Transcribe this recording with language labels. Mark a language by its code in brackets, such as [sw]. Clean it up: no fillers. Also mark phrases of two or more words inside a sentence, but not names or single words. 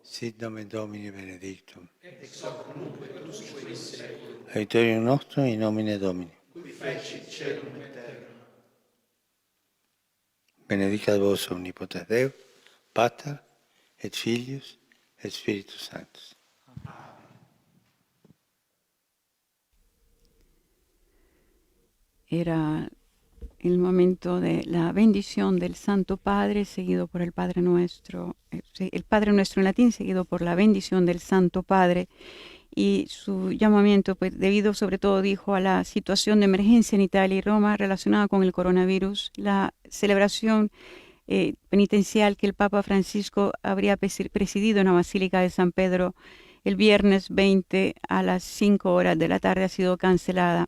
[la] Sit nomen Domini benedictum. Ex hoc nunc et usque in seculum. Aiutorium nostrum in nomine Domini. Qui fecit caelum et terra. Benedicat vos omnipotens Deus, Pater et Filius et Spiritus Sanctus. [es] Era el momento de la bendición del Santo Padre, seguido por el Padre Nuestro, el Padre Nuestro en latín, seguido por la bendición del Santo Padre, y su llamamiento, pues, debido sobre todo, dijo, a la situación de emergencia en Italia y Roma relacionada con el coronavirus, la celebración penitencial que el Papa Francisco habría presidido en la Basílica de San Pedro el viernes 20 a las 5 horas de la tarde ha sido cancelada.